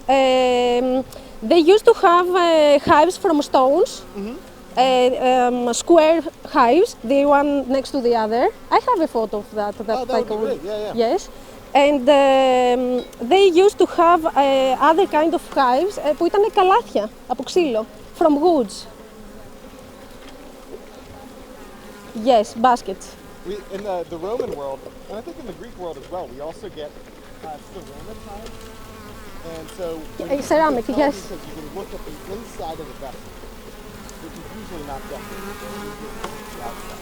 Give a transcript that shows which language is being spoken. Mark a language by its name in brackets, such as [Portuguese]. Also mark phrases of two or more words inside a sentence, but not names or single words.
[English] They used to have hives from stones, square hives, the one next to the other. I have a photo of that. Oh, that would be great. Yeah. Yes. And they used to have other kind of hives [Greek] που ήταν καλάθια από ξύλο, [English] from woods. Yes, baskets. In the Roman world, and I think in the Greek world as well, we also get ceramic hives. And so Ceramic, you can tell yes. because you can look at the inside of the vessel, which is usually not decorated, they're usually the outside.